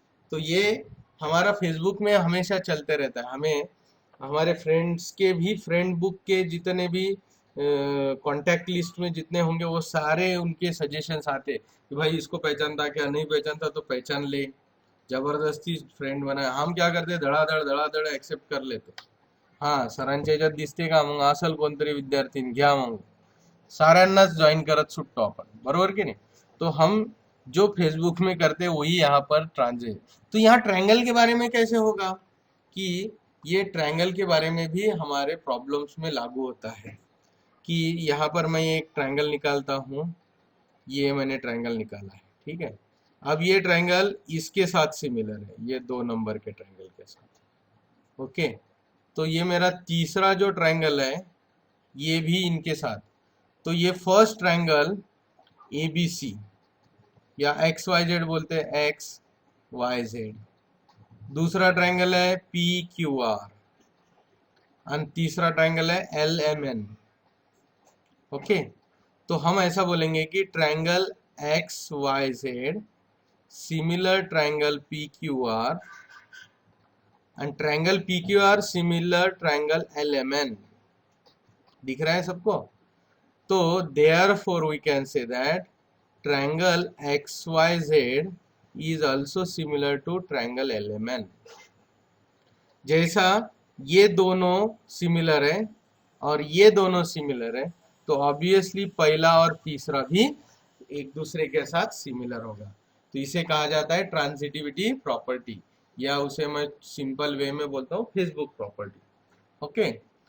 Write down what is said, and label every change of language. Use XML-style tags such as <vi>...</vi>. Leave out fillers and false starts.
<hi>तो ये हमारा फेसबुक में हमेशा चलते रहता है। हमें हमारे फ्रेंड्स के भी फ्रेंड बुक के जितने भी कांटेक्ट लिस्ट में जितने होंगे वो सारे उनके सजेशंस आते कि भाई इसको पहचानता क्या, नहीं पहचानता तो पहचान ले, जबरदस्ती फ्रेंड बना। हम क्या करते, धडाधड ऍक्सेप्ट कर लेतो।</hi> <mr>हा सरांच्या याच्यात दिसते का, मग असेल कोणतरी विद्यार्थी, घ्या मग साऱ्यांनाच जॉईन करत सुटतो आपण, बरोबर की नहीं।</mr> <hi>तो हम जो फेसबुक में करते हैं वही यहाँ पर ट्रांजेक्ट। तो यहाँ ट्रायंगल के बारे में कैसे होगा कि ये ट्रायंगल के बारे में भी हमारे प्रॉब्लम्स में लागू होता है कि यहाँ पर मैं एक ट्रायंगल निकालता हूँ, ये मैंने ट्रायंगल निकाला है, ठीक है। अब ये ट्रायंगल इसके साथ सिमिलर है, ये 2 नंबर के ट्रायंगल के साथ, ओके। तो ये मेरा तीसरा जो ट्रायंगल है ये भी इनके साथ। तो ये फर्स्ट ट्रायंगल ABC या XYZ बोलते हैं, XYZ। दूसरा ट्रायंगल है PQR और तीसरा ट्रायंगल है LMN, ओके। तो हम ऐसा बोलेंगे कि triangle XYZ similar triangle PQR and triangle PQR similar triangle LMN। दिख रहा है सबको।</hi> <en>तो therefore we can say that triangle XYZ is also similar to triangle LMN।</en> <hi>जैसा ये दोनों सिमिलर है और ये दोनों सिमिलर है, तो ऑब्वियसली पहला और तीसरा भी एक दूसरे के साथ सिमिलर होगा। तो इसे कहा जाता है ट्रांजिटिविटी प्रॉपर्टी, या उसे मैं सिंपल वे में बोलता हूँ फेसबुक प्रॉपर्टी, ओके।</hi>